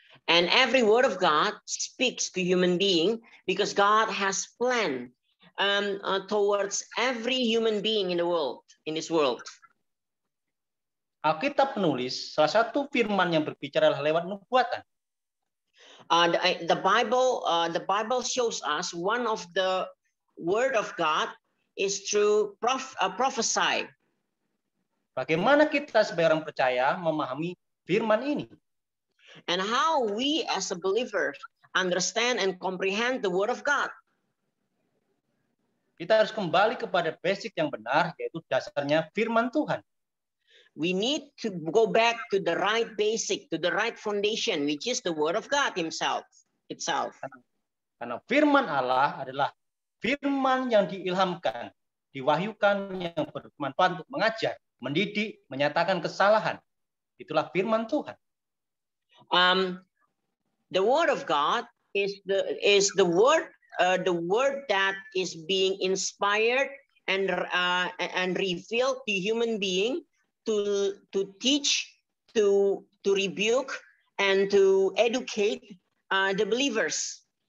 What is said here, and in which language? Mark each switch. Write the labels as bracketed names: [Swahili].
[English] And every word of God speaks to human being because God has planned towards every human being in the world, in this world. [Indonesian] Alkitab menulis salah satu firman yang berbicara lewat nubuatan. [English] The Bible shows us one of the word of God is through prophesy. [Indonesian] Bagaimana kita sebagai orang percaya memahami firman ini? [English] And how we as a believer understand and comprehend the word of God. [Indonesian] Kita harus kembali kepada basic yang benar, yaitu dasarnya firman Tuhan. [English] We need to go back to the right basic, to the right foundation, which is the word of God itself. [Indonesian] Karena firman Allah adalah firman yang diilhamkan, diwahyukan, yang bermanfaat untuk mengajar, mendidik, menyatakan kesalahan. Itulah firman Tuhan. [English] The word of God is the word that is being inspired and revealed to human being to teach, to rebuke, and to educate the believers.